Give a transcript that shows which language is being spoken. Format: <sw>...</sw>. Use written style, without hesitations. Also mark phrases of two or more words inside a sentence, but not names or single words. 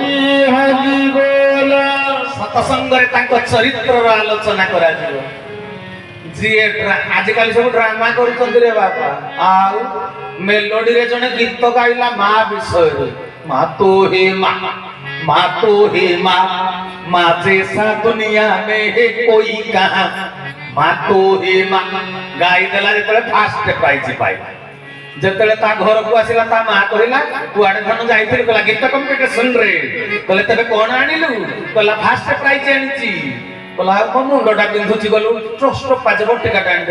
<or>ସତସଙ୍ଗରେ ତାଙ୍କ ଚରିତ୍ରର ଆଲୋଚନା କରାଯିବ। ଯିଏ ଆଜିକାଲି ସବୁ ଡ୍ରାମା କରୁଛନ୍ତି ରେ ବାପା, ଆଉ ମେଲୋଡିରେ ଜଣେ ଗୀତ ଗାଇଲା ମା ବିଷୟରେ,</or> <hi>मा तू ही मा, मा तू ही मा, मा जैसा दुनिया में है कोई कहां, मा तू ही मा</hi> <or>ଗାଇଦେଲା। ଯେତେବେଳେ</or> <en>first prize</en> <or>ପାଇଲା, ଯେତେବେଳେ ତା ଘରକୁ ଆସିଲା ତା ମା କହିଲା କୁଆଡେ ଧନ ଯାଇଥିଲି? କହିଲା ଗୀତ କମ୍ପିଟିସନ ରେ। କହିଲେ ତେବେ କଣ ଆଣିଲୁ? କହିଲା</or> <en>first prize</en> <or>ଆଣିଛି। କହିଲା ଆଉ ମୋ ମୁଣ୍ଡଟା ବିନ୍ଧୁଛି, ଗଲୁ ଟ୍ରଷ୍ଟ ପାଜେ ବଟିକାଟା ଆଣିଦେବୁ।</or>